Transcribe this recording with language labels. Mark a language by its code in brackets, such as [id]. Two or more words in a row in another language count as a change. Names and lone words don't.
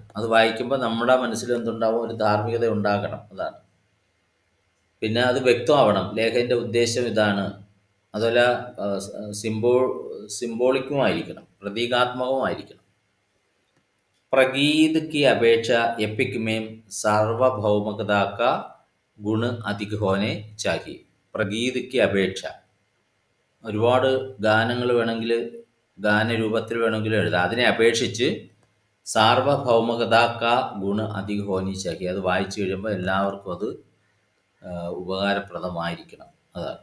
[ml] അത് വായിക്കുമ്പോൾ നമ്മുടെ മനസ്സിൽ എന്തുണ്ടാവും, ഒരു ധാർമ്മികത ഉണ്ടാകണം, അതാണ്. പിന്നെ അത് വ്യക്തമാവണം, ലേഖൻ്റെ ഉദ്ദേശം ഇതാണ്. അതുപോലെ സിംബോളിക്കുമായിരിക്കണം, പ്രതീകാത്മകവുമായിരിക്കണം. [hi] പ്രഗീത് की अपेक्षा एपिक में सार्वभौमिकता का गुण अधिक होने चाहिए. प्रगीत की [ml] അപേക്ഷ, ഒരുപാട് ഗാനങ്ങൾ വേണമെങ്കിൽ ഗാനരൂപത്തിൽ വേണമെങ്കിൽ എഴുതാം. അതിനെ അപേക്ഷിച്ച് [hi] सार्वभौमिकता का गुण अधिक होनी चाहिए, [ml] അത് വായിച്ചു കഴിയുമ്പോൾ എല്ലാവർക്കും അത് ഉപകാരപ്രദമായിരിക്കണം, അതാണ്.